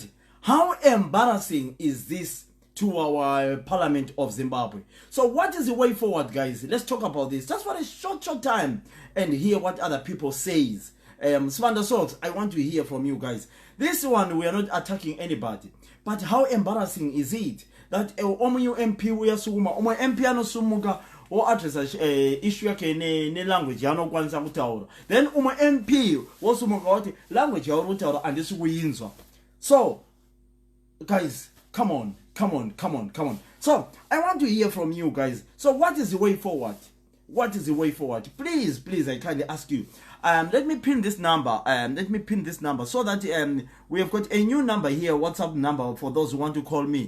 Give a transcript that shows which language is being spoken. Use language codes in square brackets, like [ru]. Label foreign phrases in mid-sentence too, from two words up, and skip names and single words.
[en] How embarrassing is this to our Parliament of Zimbabwe? So what is the way forward, guys? Let's talk about this just for a short time and hear what other people says. Svanda Salt, I want to hear from you guys. This one, we are not attacking anybody, but how embarrassing is it that [sn] omunye MP uyasukuma, omunye MP anosumuka [en] or address issue [sn] yake ne language yanokwanisa kutaura, [en] then [sn] MP wosumuka wathi language yauri kutaura andisukuyinzwa. [en] So guys, come on. So I want to hear from you guys. So what is the way forward? What is the way forward? Please, I kindly ask you. Let me pin this number. So that we have got a new number here, WhatsApp number for those who want to call me.